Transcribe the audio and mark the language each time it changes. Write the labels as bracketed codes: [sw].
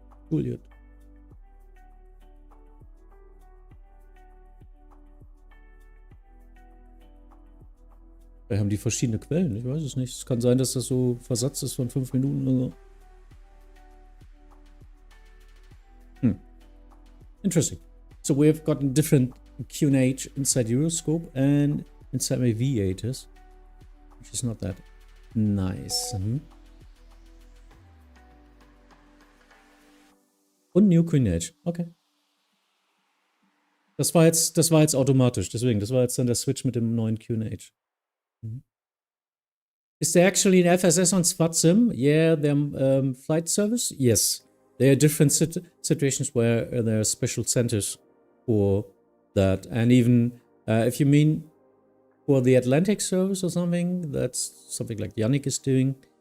[en] Juliet. [de] Wir haben die verschiedene Quellen, ich weiß es nicht. Es kann sein, dass das so Versatz ist von 5 Minuten oder so. Interesting. [en] So we have gotten different QNH inside Euroscope and inside my V8s, which is not that nice. [de] Und New QNH. Okay. Das war jetzt automatisch, deswegen, das war jetzt dann der Switch mit dem neuen QNH. Mhm. [en] Is there actually an FSS on Vatsim? Yeah, their flight service? Yes. There are different situations where there are special centers for that. And even if you mean for the Atlantic service or something, that's something like Yannick is doing.